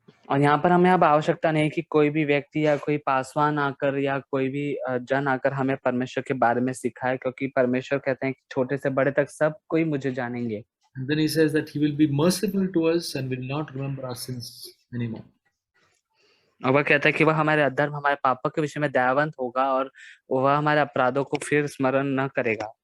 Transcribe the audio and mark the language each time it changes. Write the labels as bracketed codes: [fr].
[hi] और यहाँ पर हमें अब आवश्यकता नहीं कि कोई भी व्यक्ति या कोई पासवान आकर या कोई भी जन आकर हमें परमेश्वर के बारे में सिखाए, क्योंकि परमेश्वर कहते हैं कि छोटे से बड़े तक सब कोई मुझे जानेंगे। [en] And then He says that He will be merciful to us and will not remember our sins anymore. [hi] और वह कहता है कि वह हमारे अधर्म हमारे पापों के विषय में दयावंत होगा और वह हमारे अपराधों को फिर स्मरण न करेगा।